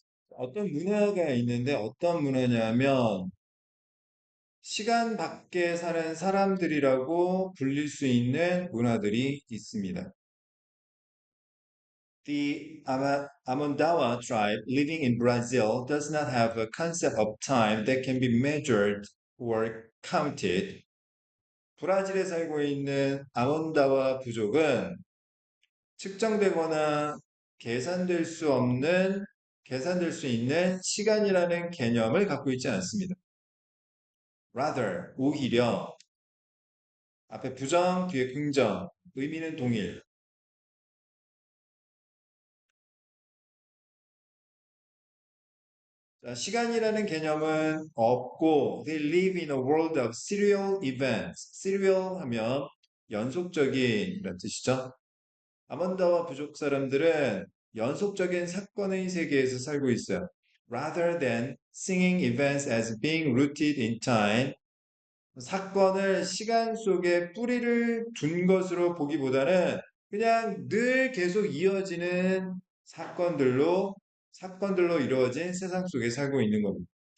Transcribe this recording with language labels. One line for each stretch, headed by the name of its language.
Korean: 어떤 문화가 있는데 어떤 문화냐면 시간 밖에 사는 사람들이라고 불릴 수 있는 문화들이 있습니다.
English: The Amondawa tribe living in Brazil does not have a concept of time that can be measured or counted.
Korean: 브라질에 살고 있는 아몬다와 부족은 측정되거나 계산될 수 없는, 계산될 수 있는 시간이라는 개념을 갖고 있지 않습니다. Rather, 오히려 앞에 부정, 뒤에 긍정, 의미는 동일. 자, 시간이라는 개념은 없고
English: they live in a world of serial events.
Korean: serial 하면 연속적인 이런 뜻이죠. 아몬다와 부족 사람들은 연속적인 사건의 세계에서 살고 있어요.
English: Rather than seeing events as being rooted in time,
Korean: 사건을 시간 속에 뿌리를 둔 것으로 보기보다는 그냥 늘 계속 이어지는 사건들로 이루어진 세상 속에 살고 있는 겁니다.